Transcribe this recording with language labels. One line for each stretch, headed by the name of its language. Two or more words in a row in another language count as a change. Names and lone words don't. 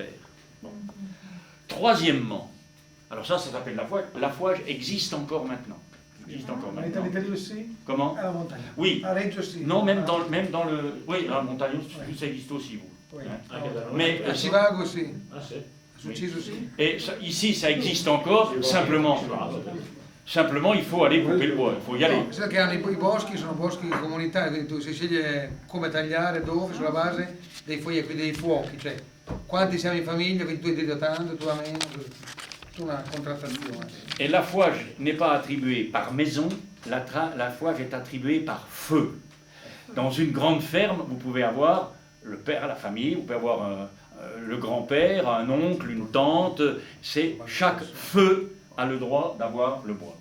French: Bon. Troisièmement, alors ça s'appelle l'affouage. L'affouage existe encore maintenant. En Italie aussi? Comment? À la montagne. Oui. À Reggio aussi. Non, même dans le... Oui, à la montagne, ça existe aussi, vous. Oui. Hein? Mais... À Sivago aussi.
Italian: Ah, sì.
French: Successo aussi. Et ça, ici, ça existe encore, simplement, il faut aller couper le bois, il faut y aller.
Italian: Sai che hanno i boschi, sono boschi comunitari, quindi tu si sceglie come tagliare, dove, sulla base dei dei fuochi, cioè quanti siamo in famiglia, quindi tu hai detto tanto, tu a meno, tutta una contrattazione.
French: Et l'affouage n'est pas attribué par maison, l'affouage est attribué par feu. Dans une grande ferme, vous pouvez avoir le père, la famille, vous pouvez avoir le grand-père, un oncle, une tante, chaque feu a le droit d'avoir le bois.